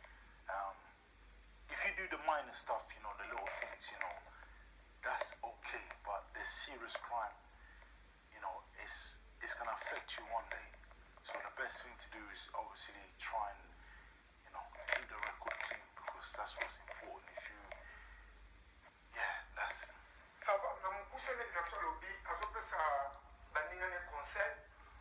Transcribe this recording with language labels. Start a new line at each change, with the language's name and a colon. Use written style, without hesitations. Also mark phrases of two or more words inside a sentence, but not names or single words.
English: If you do the minor stuff, the little things, that's okay. But the serious crime, it's gonna affect you one day. So the best thing to do is obviously try and keep the record clean, because that's what's important. If you, that's.
French: Ça va,
Lingala: na mukuse na lobby azopesa bandingane conseil